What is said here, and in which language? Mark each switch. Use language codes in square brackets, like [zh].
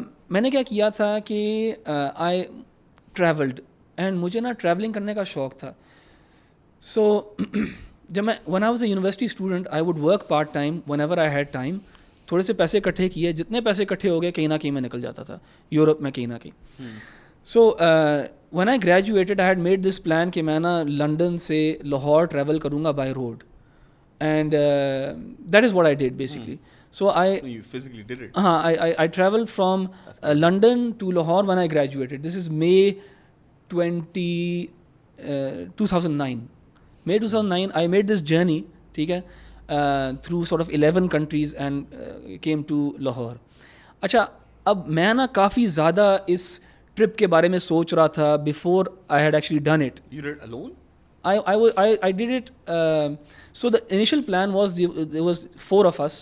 [ur] میں نے کیا کیا تھا کہ [en] I traveled, and [ur] مجھے نا ٹریولنگ کرنے کا شوق تھا. [en] So [ur] جب میں [en] when I was a university student, I would work part time whenever I had time. [ur] تھوڑے سے پیسے اکٹھے کیے, جتنے پیسے اکٹھے ہو گئے کہیں نہ کہیں میں نکل جاتا تھا یورپ میں کہیں نہ کہیں. [en] So when I graduated, I had made this plan کہ [ur] میں نا لنڈن سے لاہور ٹریول کروں گا [en] by road, and that is what I did basically. So You physically did it? I traveled from London to Lahore when I graduated. This is May 2009. May 2009, I made this journey, [ur] ٹھیک ہے, [en] through sort of 11 countries and came to Lahore. [ur] اچھا, اب میں نا کافی زیادہ اس trip کے بارے میں سوچ رہا تھا [en] before I had actually done it. You did it alone? I did it. So the initial plan was there was 4 of us.